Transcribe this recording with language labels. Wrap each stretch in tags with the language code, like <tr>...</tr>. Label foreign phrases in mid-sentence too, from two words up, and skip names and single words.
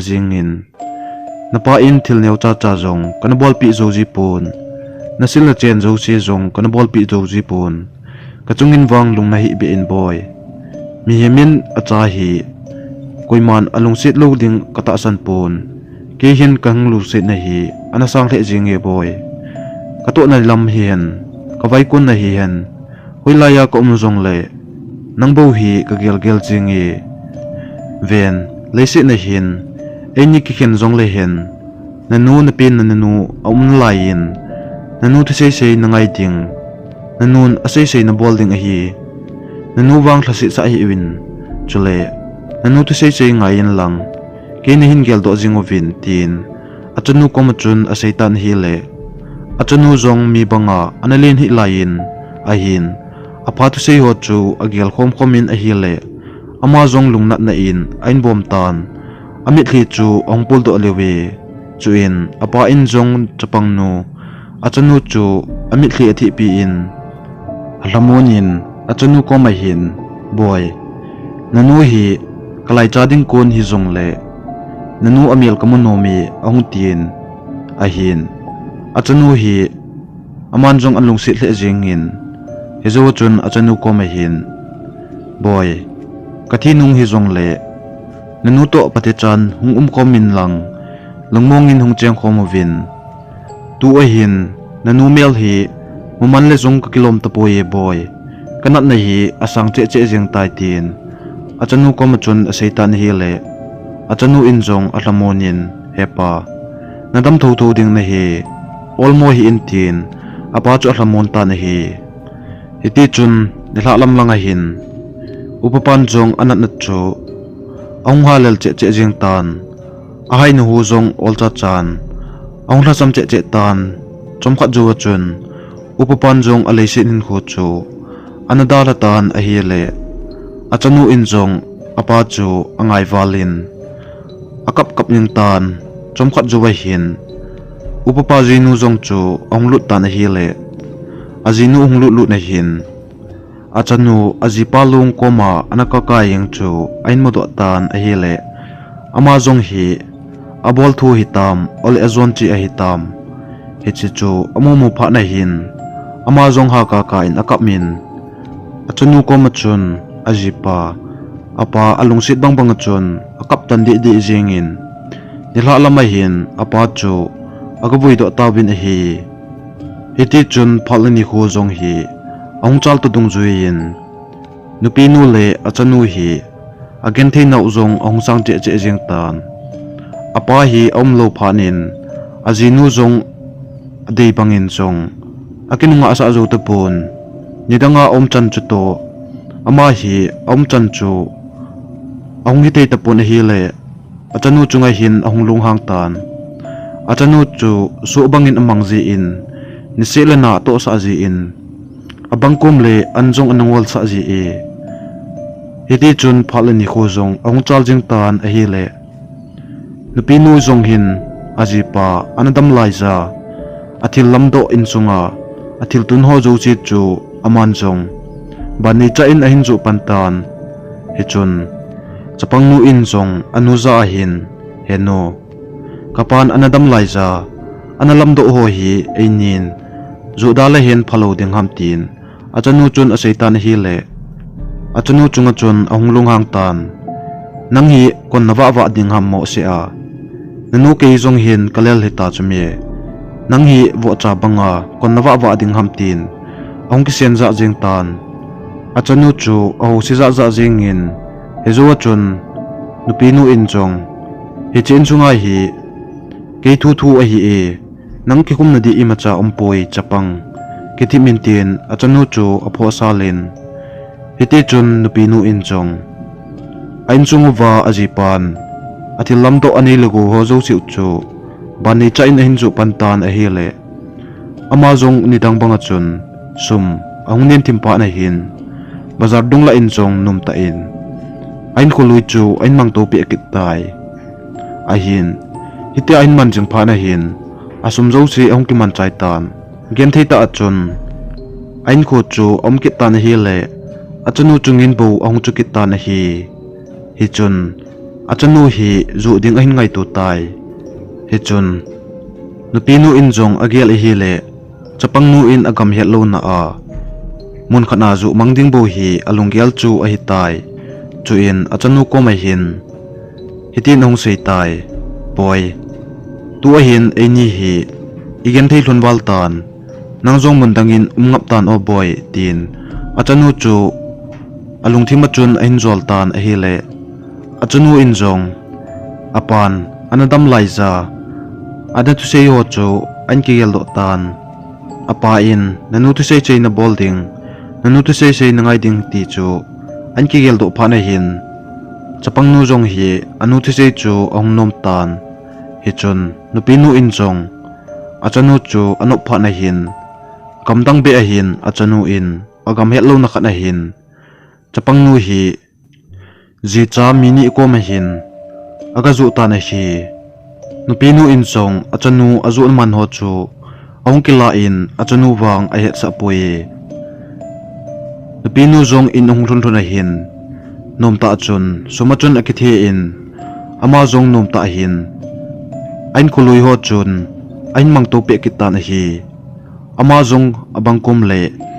<tdh>jingin napa in thil neu cha cha jong kanabol pi zo ji pun nasil na chen zo che jong kanabol pi zo ji pun kachungin wang lung na hi be in boy mi hemin acha hi koiman alung sit lo ding kata san pun ke hin kang lu sit na hi anasang the jinge boy kato na lam hian kawai kun na hian hoilaya ko umjong le nangbo hi ka gel gel jinge ven leisi na hin eni ki khen jong le hen nanu na pin nanu lain nanu thu sei sei nangai ding nanun asei sei na bolding a hi nanu wang thlasi sa hi win chule nanu thu sei sei ngain lang ke ne hin gel do jingo vin tin achanu komachun asei tan hi le achanu jong mi banga analin hi lain a hin apa thu sei ho chu agel khom khomin a hi le ama jong lungnat na in ain bom tan amit thli chu ongpul do lewe chuin apa in jong chapang nu achanu chu amit thli athi pi in halamonin achanu ko mai hin boy nanu hi kalai chading kon hi jong le nanu amel kamonomi ahung tin a hin achanu hi aman jong anlung si hle jingin hezo chun achanu ko mai hin boy kathi nung hi jong le nanu to patechan hung komin lang langmongin hung cheng khomovin tu a hin nanu mel hi muman le jong ka kilom ta poye boy kanat na hi asang che che jeng tai tin achanu ko machun aseitan hi le achanu in jong atlamonin hepa nadam tho tho ding na hi olmo hi in tin apa chu atlamon ta na hi hiti chun nila lam lang a hin upapan jong anat na chu ong halel che che jing tan ahai nu hu jong olcha chan ong la sam che che tan chom khat ju chun upapan jong alei sin hin khu chu anadala tan a hi le achanu in jong apa chu angai walin akap kap ning tan chom khat ju wa hin upapa jinu jong chu ong lut tan a hi le ajinu ong lut na hin achanu ajipalung koma anaka kaing chu ain modo tan a hi le ama jong hi abol thu hitam ole azon chi a hitam hichi chu amumu pha na hin ama jong ha ka ka in akap min achanu ko machun ajipa apa alung sit bang bang chun akap tan di jingin nila lama hin apa chu agabui do tawin a hi hiti chun phalani khu jong hi ong chal tu dung zuin nupi nu le achanu hi again thei nau jong ong sang che che jing tan apa hi om lo phanin ajinu jong adei bangin jong akinunga asa zo te pun nidanga om chan chu to ama hi om chan chu ong hi te ta pun hi le achanu chunga hin ong lung hang tan achanu chu su bangin amang ji in niselena to sa ji in abangkum le anjong anangol sa ji e hiti chun phalani khojong ong chaljing tan a hi le nupinu jong hin ajipa anadam laiza athil lamdo inchunga athil tun ho jo chi chu aman jong bani cha in ahin ju pantan hichun chapangnu in jong anuza hin heno kapan anadam laiza analamdo ho hi einin judala hen phalo ding hamtin achanu chun aseitan hi le achanu chunga chun ahung lunghang tan nang hi kon nawa wa ding ham mo se a nanu ke zong hin kalel hita chumi nang hi wo cha banga kon nawa wa ding ham tin ahung ki sen za jing tan achanu chu ahu si za za jing in hezo chun nupi nu in chong hi chen chunga hi ke thu thu a hi e nang ki kum na di imacha ompoi chapang ki thi min tin achanu chu apho salin hiti chun nupi nu in chong ain chungu wa ajipan athil lam to ani lugu ho zo siu chu bani cha in hin chu pantan a hele amazong ni dang banga chun sum ahung nen thimpa na hin bazar dungla in chong num ta in ain khului chu ain mang to pi akit tai a hin hiti ain man jing pha na hin asum zo si ahung ki man chai tan gen thei ta achun ain kho chu om ki tan hi le achanu chungin bo ahung chu ki tan hi chun achanu hi zu ding ahin ngai tu tai hi chun nupi nu in jong agel hi le chapang nu in agam het lo na a mun khana zu mangding bo hi alunggel chu a hi tai chu in achanu ko mai hin hitin hong sei tai boy tu a hin eni hi igen thei hlon wal tan nang jong mun dangin ngap tan o boy tin achanu chu alung thima chun ain zol tan a hi le achanu in jong apan anadam laiza ada tu sei ho chu an ki gel do tan apa in nanu tu sei chei na bolding nanu tu sei sei nangai ding ti chu an ki gel do phana hin chapang nu jong hi anu tu sei chu ong nom tan hi chun nupi nu in jong achanu chu anop phana hin kamdang be a hin achanu in agam het lo na khana hin chapang nu hi ji cha mini ko ma hin aga zu ta na hi nupi nu in chong achanu azu man ho chu ong kila in achanu wang a het sa poi nupi nu jong in ong thun thun a hin nom ta chun sumachun akithe in ama jong nom ta hin ain khului ho chun ain mang to pe kitan hi ama jong abangkum le</tdh>